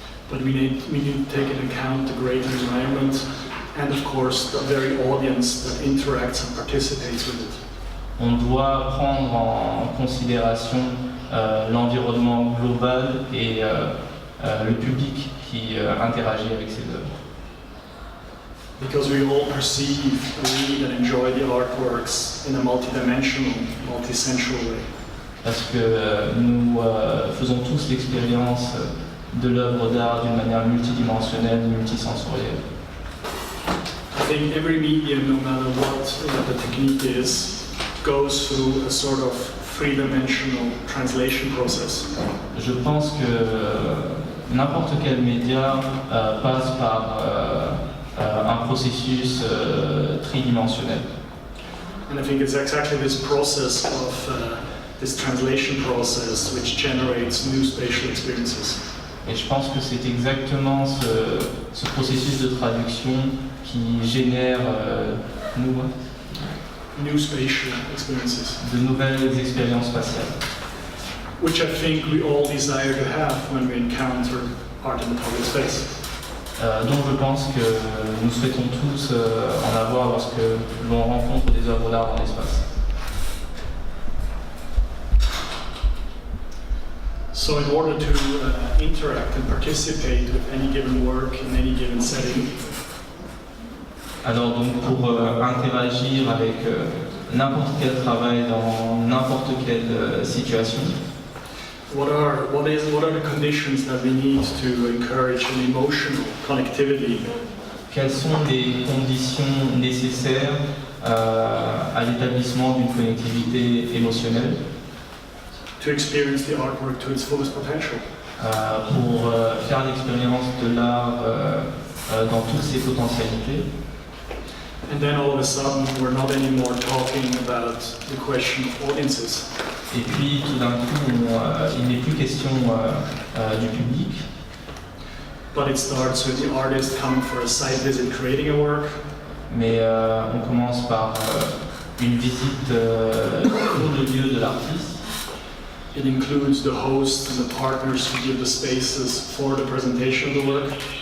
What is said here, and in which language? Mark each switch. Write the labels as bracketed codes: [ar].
[en] But we need to take into account the greater environment and of course the very audience that interacts and participates with it. [fr] On doit prendre en considération l'environnement global et le public qui interagit avec ces œuvres. [en] Because we all perceive, read and enjoy the artworks in a multidimensional, multisensual way. [fr] Parce que nous faisons tous l'expérience de l'œuvre d'art d'une manière multidimensionnelle, multisensorielle. [en] I think every medium, no matter what the technique is, goes through a sort of three-dimensional translation process. [fr] Je pense que n'importe quel média passe par un processus tridimensionnel. [en] And I think it's exactly this process of this translation process which generates new spatial experiences. [fr] Et je pense que c'est exactement ce processus de traduction qui génère [en] new spatial experiences. [fr] De nouvelles expériences spatiales. [en] Which I think we all desire to have when we encounter art in the public space. [fr] dont je pense que nous souhaitons tous en avoir lorsque l'on rencontre des œuvres d'art dans l'espace. [en] So in order to interact and participate with any given work in any given setting, [fr] alors donc pour interagir avec n'importe quel travail dans n'importe quelle situation, [en] what are the conditions that we need to encourage an emotional connectivity? [fr] quelles sont les conditions nécessaires à l'établissement d'une connectivité émotionnelle [en] To experience the artwork to its fullest potential. [fr] Pour faire l'expérience de l'art dans toutes ses potentialités. [en] And then all of a sudden we're not anymore talking about the question of audiences. [fr] Et puis tout d'un coup, il n'est plus question du public. [en] But it starts with the artist coming for a site visit, creating a work. [fr] Mais on commence par une visite sur le lieu de l'artiste. [en] It includes the hosts and the partners who give the spaces for the presentation of the work.